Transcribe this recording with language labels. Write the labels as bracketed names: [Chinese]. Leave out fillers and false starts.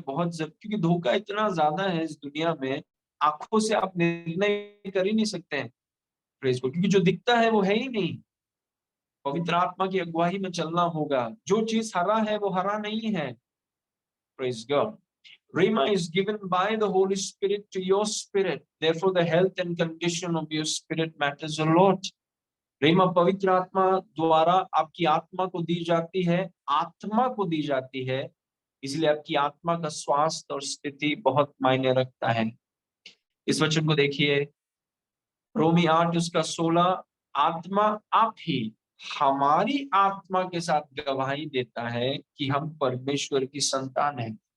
[Hindi] बहुत क्योंकि धोखा इतना ज्यादा है इस दुनिया में, आंखों से आप निर्णय कर ही नहीं सकते हैं प्रेज को, क्योंकि जो दिखता है वो है ही नहीं। पवित्र आत्मा की अगुवाई में चलना होगा, जो चीज हरा है वो हरा नहीं है। [English] Praise God. Rhema is given by the Holy Spirit to your spirit. Therefore, the health and condition of your spirit matters a lot. [Hindi] रेमा पवित्र आत्मा द्वारा आपकी आत्मा को दी जाती है, आत्मा को दी जाती है, इसलिए आपकी आत्मा का स्वास्थ्य और स्थिति बहुत मायने रखता है। इस वचन को देखिए, रोमी 8 उसका 16, आत्मा आप ही हमारी आत्मा के साथ गवाही देता है कि हम परमेश्वर की संतान हैं।